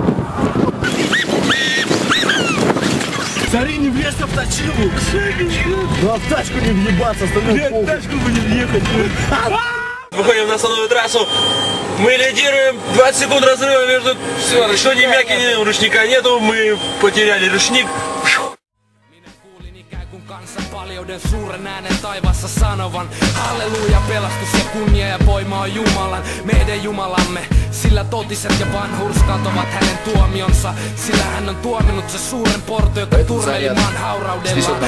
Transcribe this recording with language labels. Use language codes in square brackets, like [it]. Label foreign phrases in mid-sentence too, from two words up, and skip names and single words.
[ru] Смотри, не влезь в тачку. Ну а в тачку не въебаться, остальное похуй. Тачку бы не въехать. Выходим на основную трассу. Мы лидируем. 20 секунд разрыва между... Все, что ни мяки, ни ручника нету. Мы потеряли ручник. [fi] Kansan paljouden suuren äänen taivaassa sanovan halleluja, pelastus ja kunnia ja voima on Jumalan, meidän Jumalamme. Sillä totiset ja vanhurskaat ovat hänen tuomionsa. Sillä hän on tuominut se suuren porto, joka turmeli maan hauraudellaan.